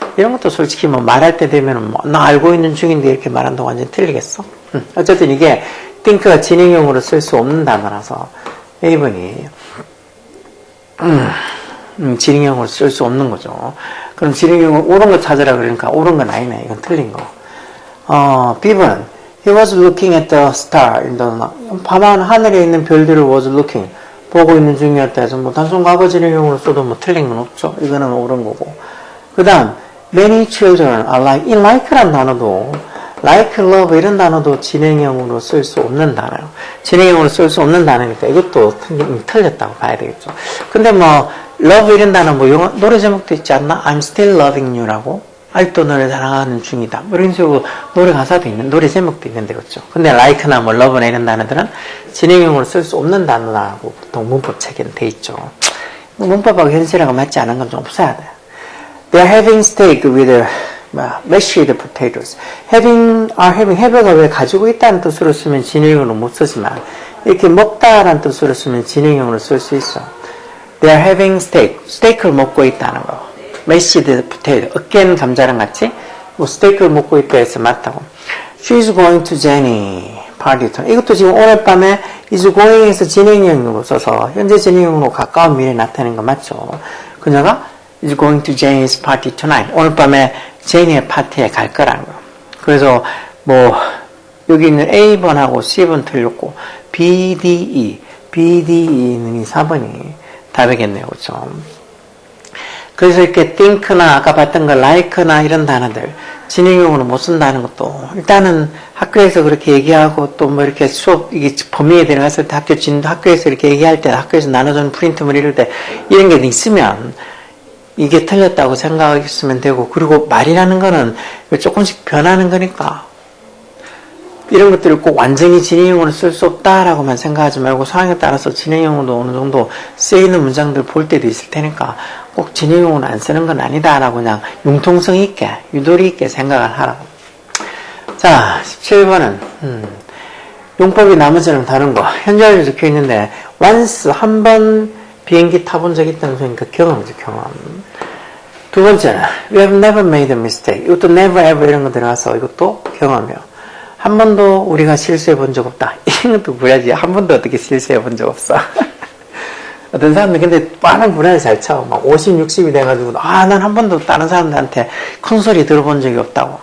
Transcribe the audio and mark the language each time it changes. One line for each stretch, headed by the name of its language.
Korean: 이런 것도 솔직히 뭐 말할 때 되면은 뭐 나 알고 있는 중인데 이렇게 말한다고 완전히 틀리겠어? 어쨌든 이게 think가 진행형으로 쓸 수 없는 단어라서 A번이 진행형으로 쓸 수 없는 거죠. 그럼 진행형을 옳은 거 찾으라 그러니까 옳은 건 아니네. 이건 틀린 거.
English: B번 He was looking at the star in the night.
Korean: 밤한 하늘에 있는 별들을 was looking. 보고 있는 중이었다 해서 뭐 단순 과거 진행형으로 써도 뭐 틀린 건 없죠. 이거는 옳은 거고. 그 다음 many children are like. 이 like란 단어도 like, love 이런 단어도 진행형으로 쓸 수 없는 단어예요. 진행형으로 쓸 수 없는 단어니까 이것도 틀렸다고 봐야 되겠죠. 근데 뭐 love 이런 단어 뭐 영어, 노래 제목도 있지 않나?
English: I'm still loving you라고.
Korean: 아직도 너를 사랑하는 중이다. 뭐 이런 식으로 노래 가사도 있는, 노래 제목도 있는데, 그렇죠. 근데 like나 뭐 love나 이런 단어들은 진행형으로 쓸 수 없는 단어라고 보통 문법 책에는 돼 있죠. 문법하고 현실하고 맞지 않은 건 좀 없어야 돼.
English: They're having steak with mashed potatoes.
Korean: have가 왜 가지고 있다는 뜻으로 쓰면 진행형으로 못 쓰지만, 이렇게 먹다라는 뜻으로 쓰면 진행형으로 쓸 수 있어.
English: They're having steak.
Korean: 스테이크를 먹고 있다는 거. mashed potato, 으깬 감자랑 같이 뭐 스테이크를 먹고 있다 해서 맞다고.
English: She's going to Jenny party tonight.
Korean: 이것도 지금 오늘 밤에 is going에서 진행형으로 써서 현재 진행형으로 가까운 미래에 나타내는 거 맞죠? 그녀가
English: is going to Jenny's party tonight.
Korean: 오늘 밤에 제니의 파티에 갈 거라는 거. 그래서 뭐 여기 있는 A번하고 C번 틀렸고 BDE는 이 4번이 답이겠네요. 그렇죠? 그래서 이렇게 think나 아까 봤던 거 like나 이런 단어들 진행형으로 못 쓴다는 것도 일단은 학교에서 그렇게 얘기하고 또 뭐 이렇게 수업 이게 범위에 들어갔을 때 학교에서 이렇게 얘기할 때 학교에서 나눠주는 프린트물 이럴 때 이런 게 있으면 이게 틀렸다고 생각했으면 되고 그리고 말이라는 거는 조금씩 변하는 거니까 이런 것들을 꼭 완전히 진행형으로 쓸 수 없다라고만 생각하지 말고 상황에 따라서 진행형으로 어느 정도 쓰이는 문장들 볼 때도 있을 테니까 꼭 진행형으로 안 쓰는 건 아니다라고 그냥 융통성 있게 유도리 있게 생각을 하라고. 자, 17번은 용법이 나머지는 다른 거. 현재완료 적혀 있는데 once 한 번 비행기 타본 적 있다는 소리니까 경험이죠, 경험. 두 번째는
English: we have never made a mistake.
Korean: 이것도 never ever 이런 거 들어가서 이것도 경험이요. 한 번도 우리가 실수해 본 적 없다. 이런 것도 뭐야지. 한 번도 어떻게 실수해 본 적 없어. 어떤 사람들 근데 빠른 분야를 잘 쳐. 막 50, 60이 돼가지고 난 한 번도 다른 사람들한테 큰 소리 들어본 적이 없다고.